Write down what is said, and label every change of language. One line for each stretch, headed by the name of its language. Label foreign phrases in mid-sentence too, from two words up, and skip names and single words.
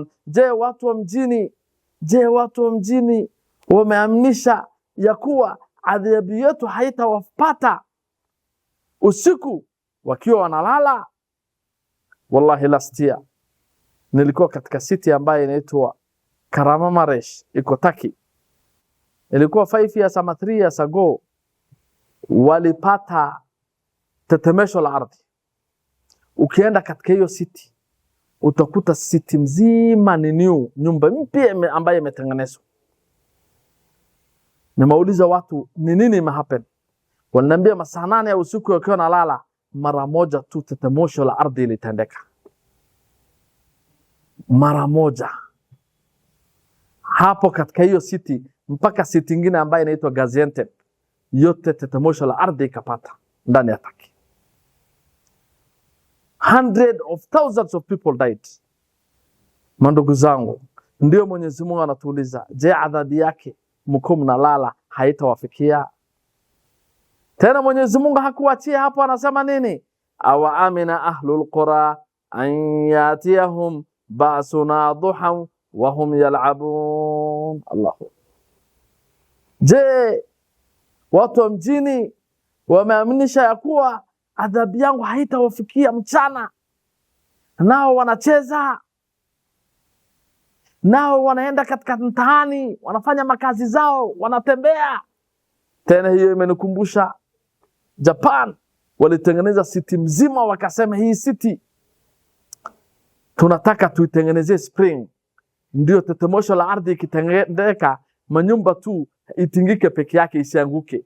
Swahili: Je, watu wa mjini wameamnisha ya kuwa adhabu yetu haitawapata usiku wakiwa wanalala? Wallahi
English: last year
Swahili: nilikuwa katika city ambayo inaitwa Kahramanmaraş, iko Turkey.
English: Ilikuwa 5 years ama 3 years ago,
Swahili: walipata tetemesho la ardhi. Ukienda katika hiyo city utakuta city mzima ni new, nyumba mpya ambayo imetengenezwa. Nimeuliza watu ni nini imehappen, wananiambia masaa 8 ya usiku wakiwa nalala, mara moja tu tetemesho la ardhi ilitendeka. Mara moja hapo katika hiyo city, mpaka city nyingine ambayo inaitwa Gaziantep, yote tetemesho la ardhi ikapata ndani ya Turkey.
English: Hundreds of thousands of people died.
Swahili: Mandugu zangu, ndio Mwenyezi Mungu anatuuliza, je, adhabu yake mko mnalala haitawafikia? Tena Mwenyezi Mungu hakuachia hapo, anasema nini?
Arabic: أوأمن أهل القرى أن يأتيهم بأسنا ضحى وهم يلعبون.
Swahili: Allahu. Je, watu wa mjini wameaminisha ya kuwa adhabu yangu haitawafikia mchana? Nao wanacheza, nao wanaenda katika mtaani, wanafanya makazi zao, wanatembea. Tena hiyo imenikumbusha Japan, walitengeneza city mzima, wakasema hii city tunataka tuitengenezee spring, ndio tetemesho la ardhi ikitendeka manyumba tu itingike peke yake isianguke.